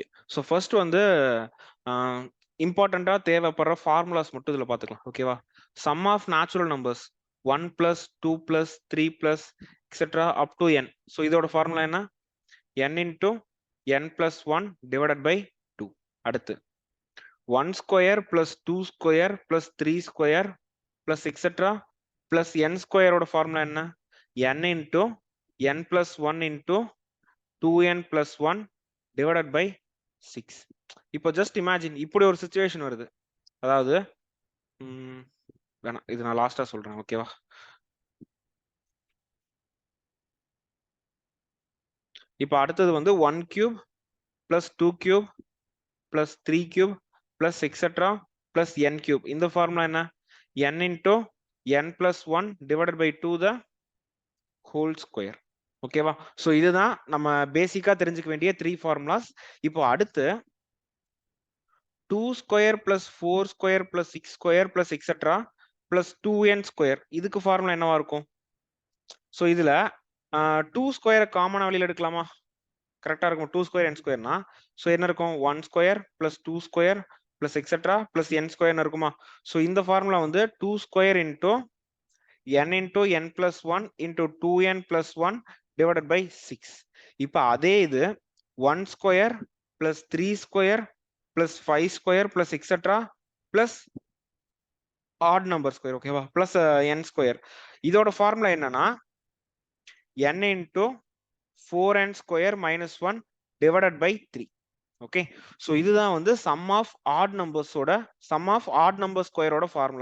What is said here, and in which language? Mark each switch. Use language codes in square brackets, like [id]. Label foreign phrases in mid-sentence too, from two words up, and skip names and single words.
[en] so first [ta] வந்து இம்பார்ட்டண்டா தேவைப்படுற ஃபார்முலாஸ் மட்டும் இதுல பார்த்துக்கலாம். ஓகேவா? [en] sum of natural numbers 1 + 2 + 3 + etcetera up to n. [ta] ஸோ இதோட ஃபார்முலா என்ன? [en] n into n plus 1 divided by 2. அடுத்து 1 square plus 2 square plus 3 square plus etc plus n square [ta] ஓட ஃபார்முலா என்ன? [en] n into n plus 1 into 2n plus 1 divided by 6. [ta] இப்போ [en] just imagine [ta] இப்படி ஒரு சிச்சுவேஷன் வருது. அதாவது வேணாம், இது நான் லாஸ்டா சொல்றேன். ஓகேவா? இப்போ அடுத்தது வந்து [en] 1 cube plus 2 cube plus 3 cube plus etc plus n cube. [ta] இந்த ஃபார்முலா என்ன? [en] n into n plus 1 divided by 2 the whole square. [ta] ஓகேவா? ஸோ இதுதான் நம்ம பேசிக்கா தெரிஞ்சுக்க வேண்டிய 3 ஃபார்முலாஸ். இப்போ அடுத்து [en] 2 square plus 4 square plus 6 square plus etc plus 2n square. [ta] இதுக்கு ஃபார்முலா என்னவா இருக்கும்? ஸோ இதுல 2 [en] square common [ta] வெளியில எடுக்கலாமா? கரெக்டா இருக்கும். 2 [en] square n squareனா [ta] ஸோ என்ன இருக்கும்? [en] 1 square plus 2 square plus etc plus n square இருக்குமா? [ta] ஸோ இந்த ஃபார்முலா வந்து [en] 2 square into n plus 1 into 2n plus 1 divided by 6. [ta] இப்போ அதே இது [en] 1 square plus 3 square plus 5 square plus etc plus odd number square. [ta] ஓகேவா? [en] plus n square. [ta] இதோட ஃபார்முலா என்னன்னா [en] n into 4n square minus 1 divided by 3. ஓகே. [ta] ஸோ இதுதான் வந்து [en] sum of odd numbers sum of odd number square [ta] ஃபார்முலா.